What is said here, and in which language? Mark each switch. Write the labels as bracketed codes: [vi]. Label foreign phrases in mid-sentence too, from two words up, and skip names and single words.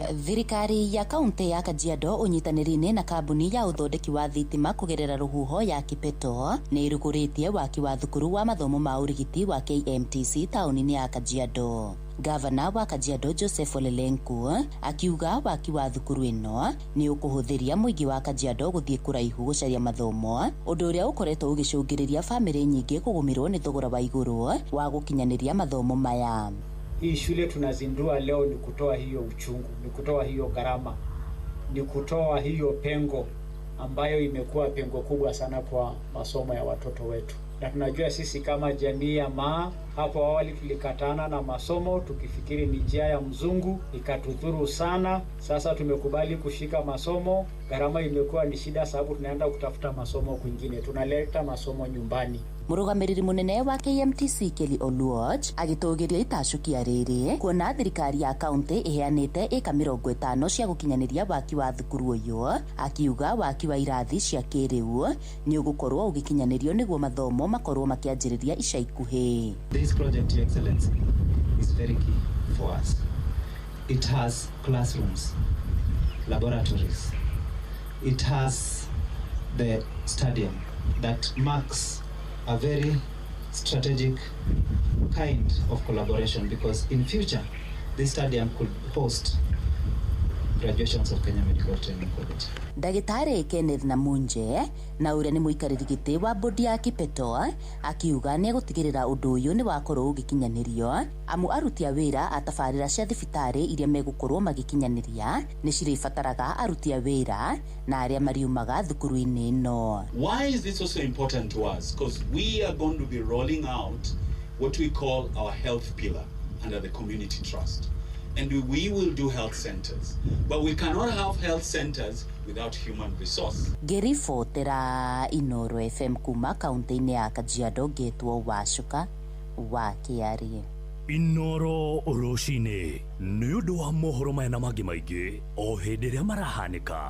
[ki] Thirikari ya kaunti ya Kajiado unyitaniri-ini na kambuni ya uthondeki wa thitima kugerera ruhuho ya Kipeto ni iruguritie waki wa thukuru wa mathomo ma urigiti wa KMTC tauni-ini ya Kajiado. Gavana wa Kajiado Joseph Olelenku akiuga waki wa thukuru ino ni ukuhuthiria muingi wa Kajiado guthie kuraihu gucaria mathomo, undu uria ukoretwo ugicungiriria family nyingi kugumirwo ni thogora wa iguru wa gukinyaniria mathomo maya. [sw] Hii shule tunazindua leo ni kutoa hiyo uchungu, ni kutoa hiyo gharama, ni kutoa hiyo pengo ambayo imekuwa pengo kubwa sana kwa masomo ya watoto wetu. Na tunajua sisi kama jamii ya Maa, hapo awali tulikatana na masomo tukifikiri ni njia ya mzungu, ikatudhuru sana. Sasa tumekubali kushika masomo, gharama imekuwa ni shida sababu tunaenda kutafuta masomo kwingine, tunaleta masomo nyumbani. [ki] Murugamiriri munene wa KMTC Kelly Oluoch agitugiria itacukia riri kuona thirikari ya kaunti iheanite eka 50 cia gukinyaniria waki wa thukuru uyu, akiuga waki wa irathi cia kiriu ni ugukorwo ugikinyanirio niguo mathomo makorwo makianjiriria ica ikuhi. [en] This project excellence is very key for us. It has classrooms, laboratories. It has the stadium that marks a very strategic kind of collaboration, because in future this stadium could host graduations of Kenya Medical Training College. [ki] Ndagitari Kenneth Namunje na uria ni muikariri giti wa bodi ya Kipeto akiuga ni gutigirira undu uyu ni wakorwo ugikinyanirio amu aruti a wira atabarira cia thibitari iria megukorwo magikinyaniria ni ciribataraga aruti a wira na aria mariumaga thukuru-ini ino. [en] Why is this also important to us? Because we are going to be rolling out what we call our health pillar under the community trust. And we will do health centers, but we cannot have health centers without human resource. [ki] Ngiribotera Inoro FM kuma kaunti-ini ya Kajiado getwo Wacuka Wakiarie. Inoro Rucine nĩ ũndũ wa mohoro maya na mangĩ maingĩ o hĩndĩ ĩrĩa marahanĩka.